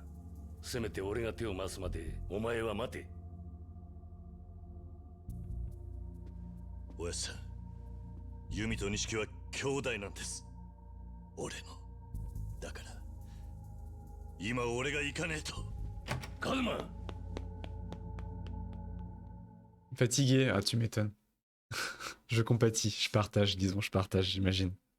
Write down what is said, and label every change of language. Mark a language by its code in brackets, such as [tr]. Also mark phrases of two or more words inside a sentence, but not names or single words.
[ja] せめて俺が手を回すまでお前は待て。おやっさん、弓と錦は兄弟なんです。俺の。だから今俺が行かねえと。カズマ。 [fr] Fatigué, ah tu m'étonnes. Je compatis, je partage, disons, je partage, j'imagine.